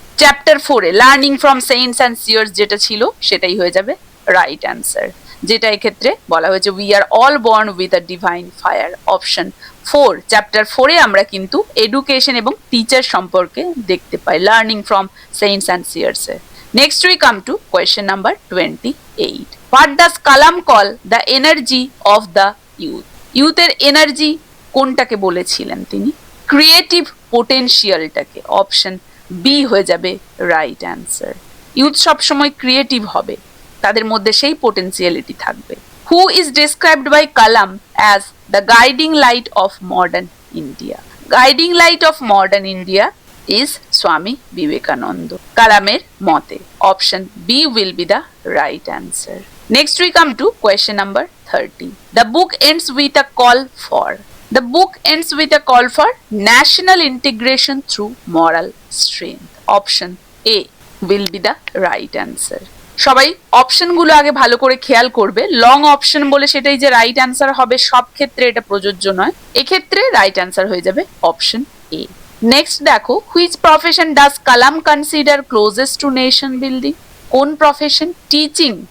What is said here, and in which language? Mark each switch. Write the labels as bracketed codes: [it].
[en] chapter 4-এ learning from saints and seers [bn] যেটা ছিল সেটাই হয়ে যাবে [en] right answer, [bn] যেটা এক্ষেত্রে বলা হয়েছে [en] We are all born with a divine fire. Option 4, chapter 4-এ [bn] আমরা কিন্তু [en] education এবং teacher [bn] সম্পর্কে দেখতে পাই, [en] Learning from saints and সিয়ার্সে। Next we come to question number 28. What does Kalam call the energy of the youth? ইউথের energy [bn] কোনটাকে বলেছিলেন তিনি? [en] Creative পোটেনশিয়ালটাকে। Option B [bn] হয়ে যাবে [en] Right answer. [bn] ইউথ সবসময় ক্রিয়েটিভ হবে, তাদের মধ্যে সেই পোটেনশিয়ালিটি থাকবে। [en] Who is described by Kalam as the guiding light of modern India? Guiding light of modern India is Swami Vivekananda, [bn] Kalamer mote. [en] Option B will be the right answer. Next we come to question number 30. The book ends with a call for. The book ends with a call for national integration through moral strength. Option A will be the right answer. [bn] সবাই অপশনগুলো আগে ভালো করে খেয়াল করবে। Long option বলে সেটাই যে [en] right answer [bn] হবে সব ক্ষেত্রে এটা প্রযোজ্য নয়, এক্ষেত্রে রাইট অ্যান্সার হয়ে যাবে অপশন এ। [en] Next দেখো, which profession does Kalam consider closest to nation building? [bn] কোন প্রফেশন? [en] Teaching.